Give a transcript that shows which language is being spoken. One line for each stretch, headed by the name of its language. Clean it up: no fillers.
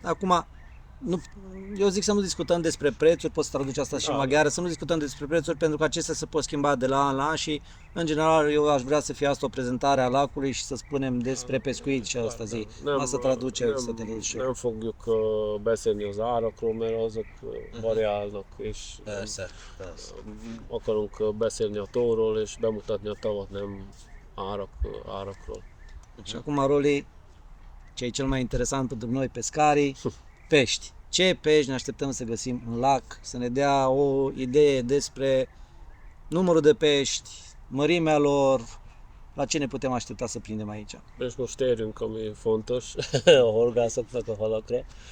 Romanian: Acum, nu, eu zic să nu discutăm despre prețuri, poți să traduci asta și în maghiară, să nu discutăm despre prețuri pentru că acestea se pot schimba de la an la an și în general eu aș vrea să fie asta o prezentare a lacului și să spunem despre pescuit și asta zi. Asta traduce, să te duci.
Hungarian: Nem fogjuk beszélni az árakról, mert azok variálnak, és Persze, persze. akarunk beszélni a tóról és bemutatni a tavat, nem árakról.
Romanian: Și acum, Roli, ce e cel mai interesant pentru noi pescarii, pești. Ce pești ne așteptăm să găsim în lac, să ne dea o idee despre numărul de pești, mărimea lor, la ce ne putem aștepta să prindem aici.
Hungarian: És most térjünk, ami fontos, a horgászoknak a halakra.